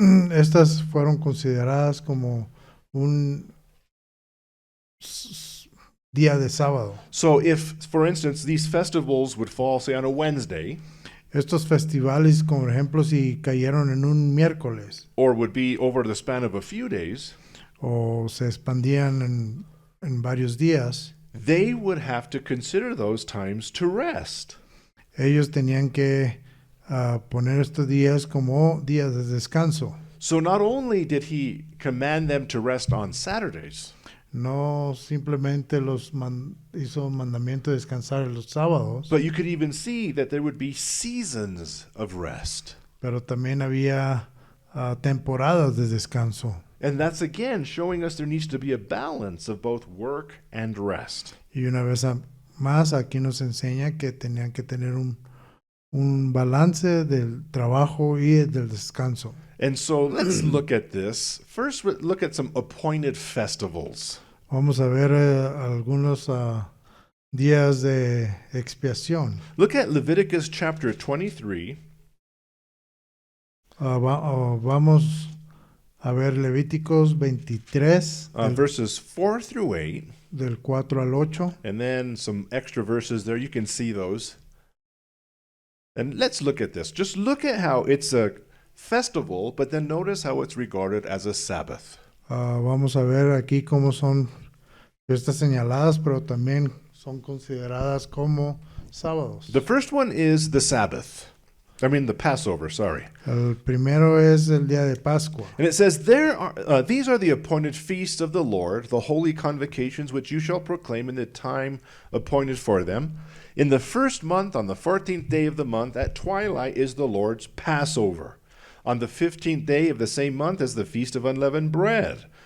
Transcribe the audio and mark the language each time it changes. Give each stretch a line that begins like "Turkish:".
Spanish: estas fueron consideradas como un día de sábado.
English: So if, for instance, these festivals would fall, say, on a Wednesday,
Spanish: Estos festivales, por ejemplo, si cayeron en un miércoles
English: or would be over the span of a few days,
Spanish: o se expandían en varios días,
English: they would have to consider those times to rest.
Spanish: ellos tenían que poner estos días como días de descanso.
English: So not only did he command them to rest on Saturdays,
Spanish: No simplemente hizo un mandamiento de descansar en los sábados,
English: but you could even see that there would be seasons of rest.
Spanish: pero también había temporadas de descanso.
English: And that's again showing us there needs to be a balance of both work and rest.
Spanish: Y una vez más aquí nos enseña que tenían que tener un balance del trabajo y del descanso.
English: And so let's look at this. First, look at some appointed festivals.
Spanish: Vamos a ver algunos días de expiación.
English: Look at Leviticus chapter 23.
Spanish: Vamos a ver Levíticos 23,
English: Verses 4 through 8,
Spanish: del 4 al 8.
English: and then some extra verses there. You can see those. And let's look at this. Just look at how it's a festival, but then notice how it's regarded as a Sabbath.
Spanish: Vamos a ver aquí cómo son fiestas señaladas, pero también son consideradas como sábados.
English: The first one is the Sabbath. The Passover, sorry.
Spanish: El primero es el día de Pascua.
English: And it says, these are the appointed feasts of the Lord, the holy convocations which you shall proclaim in the time appointed for them. In the first month, on the 14th day of the month, at twilight is the Lord's Passover. On the 15th day of the same month is the feast of unleavened bread.